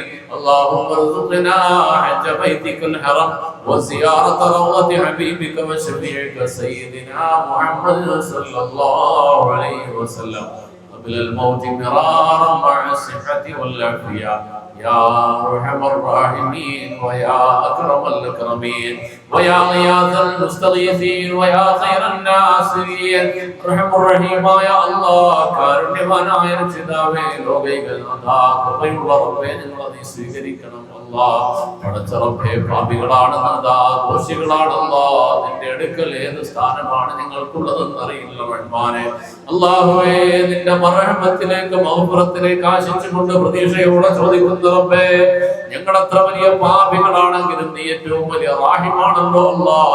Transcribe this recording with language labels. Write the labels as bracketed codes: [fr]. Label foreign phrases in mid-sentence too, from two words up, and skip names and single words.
[ar] اللهم ارزقنا حج بيتك الحرام وزيارة روضة حبيبك وشفيعك سيدنا محمد صلى الله عليه وسلم قبل الموت مرارا مع الصحة والعافية يا أرحم الراحمين ويا أكرم الأكرمين ويا غياث المستغيثين ويا خير الناصرين. أرحم الرحيم يا الله [ml] കാരുണ്യവാനായ രക്ഷിതാവേ ലോകൈകൾ നാഥാ കൃപയുള്ള റബ്ബേ ഞങ്ങളെ നീ സ്വീകരിക്കണം അല്ലാഹ്. പടച്ച റബ്ബേ പാപികളാണ് നാഥാ ദോഷികളാണ് അല്ലാഹ്. നിന്റെ അടുക്കൽ ഏത് സ്ഥാനമാണ് ഞങ്ങൾക്കുള്ളതെന്ന് അറിയില്ല റഹ്മാനെ. അല്ലാഹുവേ നിന്റെ മർഹമത്തിലേക്ക് മഗ്ഫിറത്തിലേക്ക് ആശിച്ചുകൊണ്ട് പ്രതീക്ഷയോടെ ചോദിക്കുന്നു റബ്ബേ ഞങ്ങൾ എത്ര വലിയ പാപികളാണെങ്കിലും നീ ഏറ്റവും വലിയ റാഹിമാണല്ലോ അല്ലാഹ്.